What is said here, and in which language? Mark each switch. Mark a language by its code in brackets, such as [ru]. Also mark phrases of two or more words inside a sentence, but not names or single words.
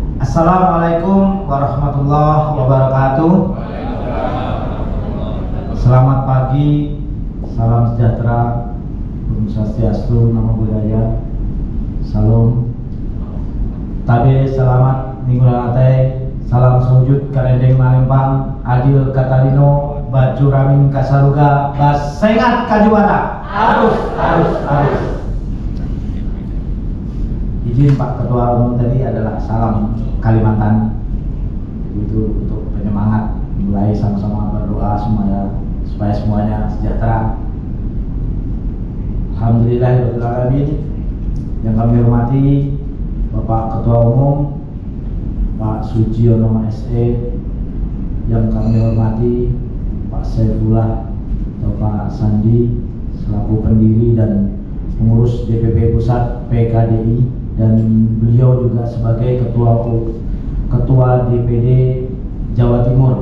[ar] السلام عليكم ورحمة الله وبركاته. [id] Selamat pagi, salam sejahtera, [ban] Om Swastiastu, [pi] Namo Buddhaya, [id] Salam. [knx] Tabe selamat minggu lantai, salam sujud karendeng malempang, adil katalino, baju ramin kasaruga, basengat kajuara. [id] Harus. Izin Pak Ketua Umum tadi adalah salam Kalimantan, itu untuk penyemangat, mulai sama-sama berdoa supaya semuanya sejahtera. Alhamdulillahirrahmanirrahim. Yang kami hormati Bapak Ketua Umum Pak Sujiono SE, yang kami hormati Pak Saifullah, Bapak Sandi selaku pendiri dan pengurus DPP Pusat PKDI, dan beliau juga sebagai ketua DPD Jawa Timur.